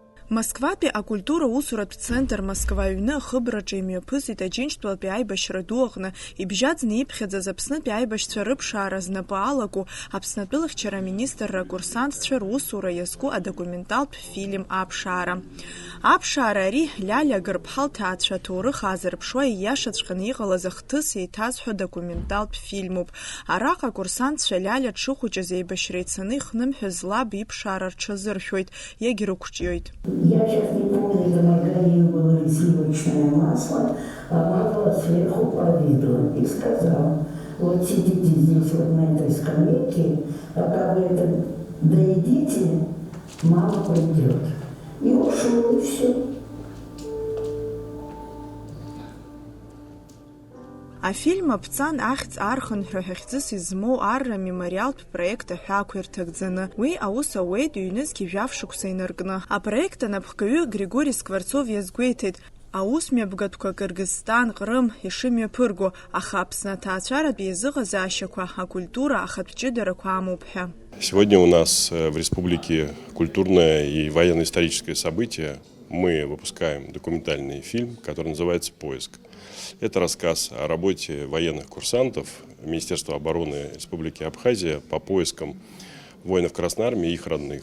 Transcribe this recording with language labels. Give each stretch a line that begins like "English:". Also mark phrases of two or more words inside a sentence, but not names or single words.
Abkhazian: Москватәи акультура усуратә центр Москва аҩны ахыбраҿы имҩаԥысит Аџьынџьтәылатәи аибашьра ду аҟны ибжьаӡны иԥхьаӡаз Аԥснытәи аибашьцәа рыԥшаара знапы алаку Аԥснатәы лыхьчара аминистрра акурсантцәа русура иазку адокументалтә фильм аԥшаара. Аԥшаара ари Лиалиа Гырԥҳа лҭаацәа аҭоурых аазырԥшуа ииашаҵәҟьаны иҟалаз ахҭыс еиҭазҳәо документалтә фильмуп. Араҟа акурсантцәа Лиалиа дшыхәыҷыз еибашьра ицаны ихнымҳәыз лаб иԥшаара рҽазыршәоит, иагьрықәҿиоит.
Russian: Я сейчас не помню, за маргарин было сливочное масло, помазала сверху повидло и сказала: вот сидите здесь вот на этой скамейке, пока вы это доедите, мама придет. И ушел, и все.
Abkhazian: Афильм аԥҵан ахьӡ архынҳәа ҳәахьӡыс измоу арра мемориалтә проект аҳәаақәа ирҭагӡаны. Уи аус ауеит ҩнызқьи жәаф-шықәса инаркны. Апроект анапхгаҩы Григорий Скворцов иазгәеиҭеит, аусмҩаԥгатәқәа Кыргызстан, Ҟрым ишымҩаԥырго, аха Аԥсны аҭаацәаратә еизыҟазаашьақәа, акультура, ахатә ҷыдарақәа амоуп ҳәа.
Russian: Сегодня у нас в республике культурное и военно-историческое событие. Мы выпускаем документальный фильм, который называется «Поиск». Это рассказ о работе военных курсантов Министерства обороны Республики Абхазия по поискам воинов Красной Армии и их родных.